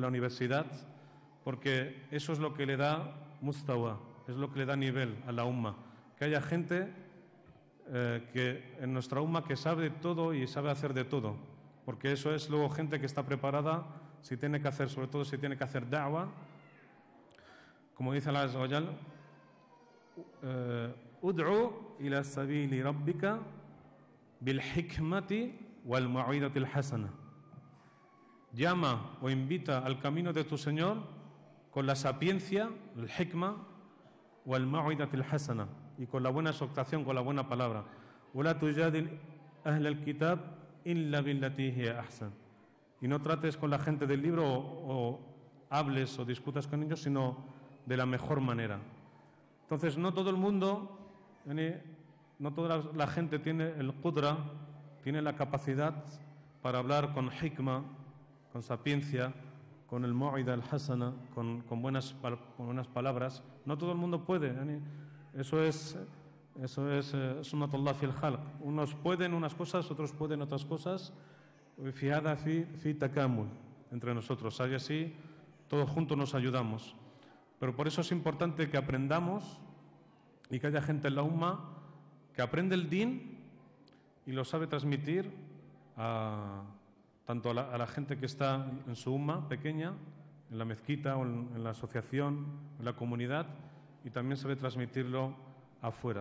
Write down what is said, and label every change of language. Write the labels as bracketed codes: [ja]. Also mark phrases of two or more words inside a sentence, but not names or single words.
[es] la universidad, porque eso es lo que le da mustawa, es lo que le da nivel a la umma, que haya gente que en nuestra umma que sabe de todo y sabe hacer de todo, porque eso es luego gente que está preparada, si tiene que hacer, sobre todo si tiene que hacer da'wa, como dice [ar] الله عز وجل, ادع إلى سبيل ربك بالحكمة والموعظة الحسنة. [es] llama o invita al camino de tu Señor con la sapiencia, el hikmah, o el [ar] موعظة الحسنة, [es] y con la buena exhortación, con la buena palabra. [ar] وَلَا تُجَادِلْ أَهْلَ الْكِتَابِ إِلَّا بِالَّتِي هِيَ أَحْسَنُ. [es] Y no trates con la gente del libro o hables o discutas con ellos, sino de la mejor manera. Entonces, no todo el mundo, no toda la gente tiene el qudra, tiene la capacidad para hablar con hikmah, con sapiencia, con el [ar] موعظة الحسنة, [es] con buenas palabras. No todo el mundo puede. Eso es [ar] سنة الله في الخلق. [es] Unos pueden unas cosas, otros pueden otras cosas. Fijada [ar] في تكامل [es] entre nosotros. Hay así, todos juntos nos ayudamos. Pero por eso es importante que aprendamos y que haya gente en la umma que aprende el din y lo sabe transmitir tanto a la gente que está en su umma pequeña, en la mezquita o en la asociación, en la comunidad, y también sabe transmitirlo afuera.